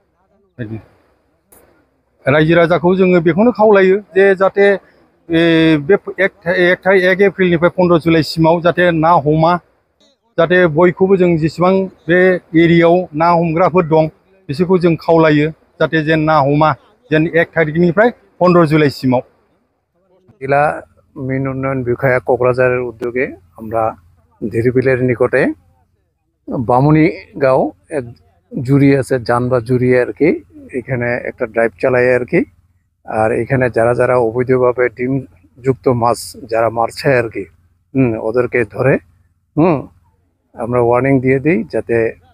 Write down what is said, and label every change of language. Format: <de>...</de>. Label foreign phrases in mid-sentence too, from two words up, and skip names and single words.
<brx>रायजो राजाखौ जोङो बेखौनो खावलायो जे जाहाथे बे 1 एप्रिलनिफ्राय 15 जुलाइसिमाव जाहाथे ना हमा। जाहाथे बयखौबो जों जेसेबां बे एरियायाव ना हमग्राफोर दं बिसोरखौ जों खावलायो जाहाथे जेन ना हमा, जेन 1 तारिखनिफ्राय 15 जुलाइसिमाव।</brx> <bn>জেলা মীন উন্নয়ন বিষয়া কোকরাঝারের উদ্যোগে আমরা ধীরবিলের নিকটে বামুনি গাঁও এক জুড়ি আছে, জান বা জুড়ি আর কি, এখানে একটা ড্রাইভ চালায় আর কি। আর এখানে যারা যারা অবৈধভাবে ডিমযুক্ত মাছ যারা মারছে আর কি ওদেরকে ধরে আমরা ওয়ার্নিং দিয়ে দিই যাতে</bn>